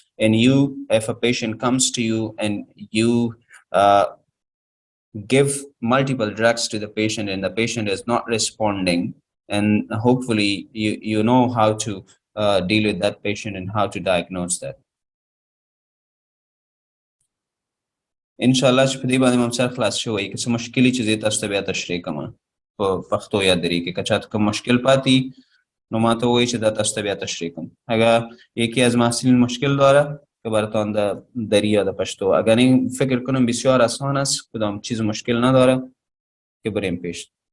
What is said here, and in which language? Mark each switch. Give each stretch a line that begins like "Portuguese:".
English: And you, if a patient comes to you and you give multiple drugs to the patient and the patient is not responding, and hopefully you know how to deal with that patient and how to diagnose that.
Pashto: Inshallah چې په دې باندې هم سره خلاص شوی که څه مشکلې چې زه تاسو ته بیا تشریح کوم په پښتو یا دري کې که چاته کوم مشکل پاتې نو ما ته وایي چې دا تاسو ته بیا تشریح کوم.
Persian: اگر یکی از محصلین مشکل داره که براتان در دری یا در پشتو، اگر این فکر کنم بسیار آسان است، کدام چیز مشکل نداره که بریم پیش.